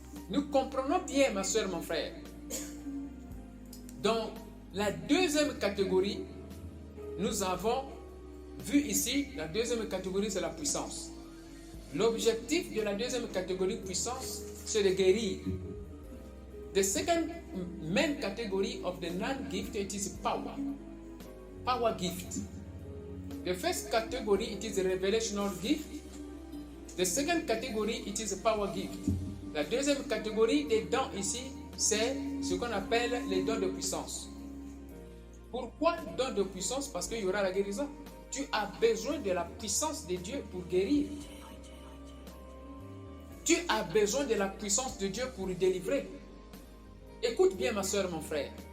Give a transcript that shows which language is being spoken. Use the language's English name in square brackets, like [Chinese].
[French] Nous comprenons bien, ma soeur, mon frère. Dans la deuxième catégorie, nous avons vu ici, la deuxième catégorie, c'est la puissance. L'objectif de la deuxième catégorie puissance, c'est de guérir. [English] The second main category of the 9 gift, it is power. Power gift. The first category, it is a revelational gift. The second category, it is a power gift. [French] La deuxième catégorie des dons ici, c'est ce qu'on appelle les dons de puissance. Pourquoi don de puissance? Parce qu'il y aura la guérison. Tu as besoin de la puissance de Dieu pour guérir. Tu as besoin de la puissance de Dieu pour délivrer. Écoute bien ma soeur, mon frère.